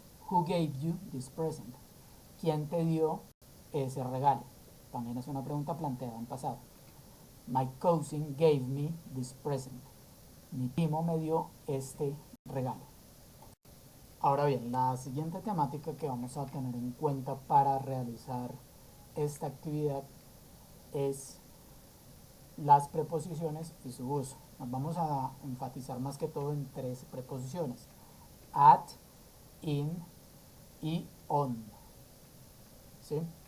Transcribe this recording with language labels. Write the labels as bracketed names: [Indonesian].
[English] Who gave you this present? [Spanish] ¿Quién te dio ese regalo? También es una pregunta planteada en pasado. [English] My cousin gave me this present. [Spanish] Mi primo me dio este regalo. Ahora bien, la siguiente temática que vamos a tener en cuenta para realizar esta actividad es las preposiciones y su uso. Nos vamos a enfatizar más que todo en 3 preposiciones: at, in y on. ¿Sí?